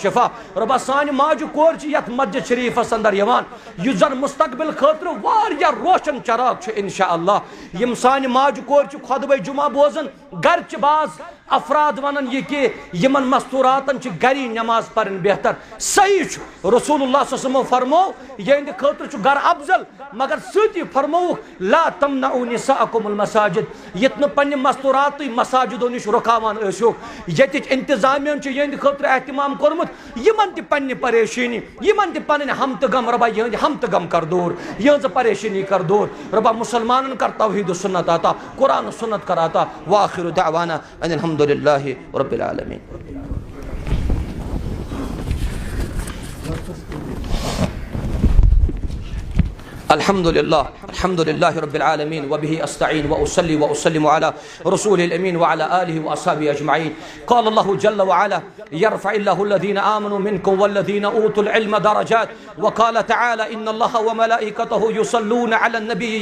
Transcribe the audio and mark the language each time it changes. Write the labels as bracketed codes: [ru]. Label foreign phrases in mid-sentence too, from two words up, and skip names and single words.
[ks] شفا ربا سان ماجہ کور یت مسجد شریفس اندر یوان یہ زن مستقبل خاطر واریاہ روشن چراغ چھ انشاءاللہ یم سان ماجہ کور خطبہ جمعہ بوزن گرچہ باز افراد ونن یہ کہ یمن مستوراتن چھ گری نماز پرن بہتر صحیح چھ رسول اللہ [ar] صلی اللہ علیہ وسلم [ks] فرمو یہ خاطر چھ گر افضل مگر ستی فرمو [ar] لا تمنعوا نساءکم المساجد [ks] یتن پنہ مستورات مساجدو نش رکاوان ٲسِو یتچ انتظامیہ چھ یہ خاطر اہتمام کورمت یمن تہ پنہ پریشانی یمن تہ پنن ہم تہ غم ربا یہ ہم تہ غم کر دور یہ پریشانی کر دور ربا مسلمانن کر توحید و سنت عطا قرآن و سنت کر عطا [ar] واخر دعوانا ان الحمد لله رب العالمين الحمد لله رب العالمين وبه أستعين وأصلي وأسلم على رسول الأمين وعلى آله وأصحابه أجمعين قال الله جل وعلا يرفع الله الذين آمنوا منكم والذين أوتوا العلم درجات وقال تعالى إن الله وملائكته يصلون على النبي